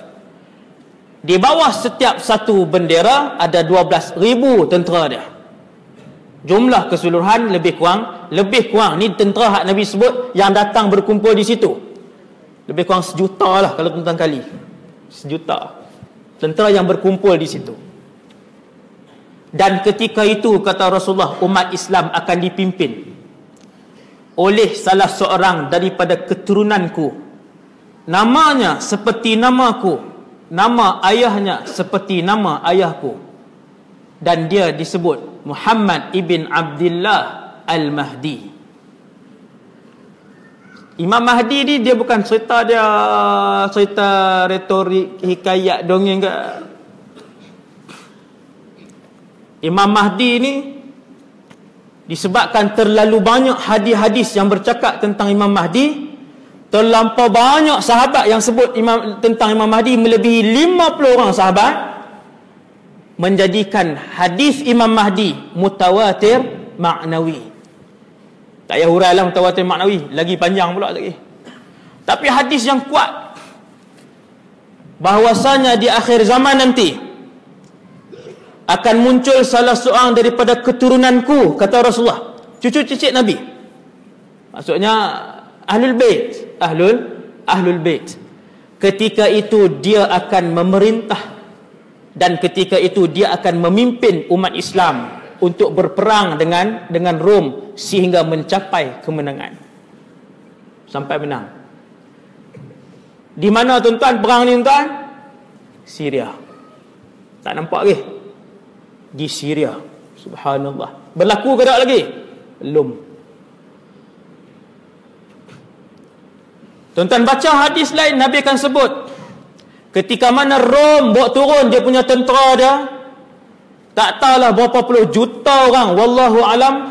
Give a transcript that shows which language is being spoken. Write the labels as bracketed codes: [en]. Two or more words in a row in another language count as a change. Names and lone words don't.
[ms] Di bawah setiap satu bendera ada 12,000 tentera dia. Jumlah keseluruhan lebih kurang ni tentera hak Nabi sebut yang datang berkumpul di situ. Lebih kurang 1 juta lah kalau tuan-tuan kali. 1 juta tentera yang berkumpul di situ. Dan ketika itu kata Rasulullah, umat Islam akan dipimpin oleh salah seorang daripada keturunanku. Namanya seperti namaku, nama ayahnya seperti nama ayahku, dan dia disebut Muhammad ibn Abdullah Al-Mahdi. Imam Mahdi ni dia bukan cerita retorik, hikayat, dongeng ke. Imam Mahdi ni disebabkan terlalu banyak hadis-hadis yang bercakap tentang Imam Mahdi, terlampau banyak sahabat yang sebut tentang Imam Mahdi, melebihi 50 orang sahabat, menjadikan hadis Imam Mahdi mutawatir maknawi. Tak payah hurailah mutawatir maknawi, lagi panjang pula lagi. Tapi hadis yang kuat bahwasanya di akhir zaman nanti akan muncul salah seorang daripada keturunanku, kata Rasulullah, cucu cicit Nabi. Maksudnya Ahlul Bait. ketika itu dia akan memerintah, dan ketika itu dia akan memimpin umat Islam untuk berperang dengan Rom sehingga mencapai kemenangan sampai menang. Di mana tuan-tuan perang ni tuan? Syria. Tak nampak lagi? Di Syria. Subhanallah. Berlaku ke tak lagi? Belum. Tuan-tuan baca hadis lain, Nabi akan sebut ketika mana Rom bawa turun dia punya tentera dia, tak tahulah berapa puluh juta orang, wallahu alam.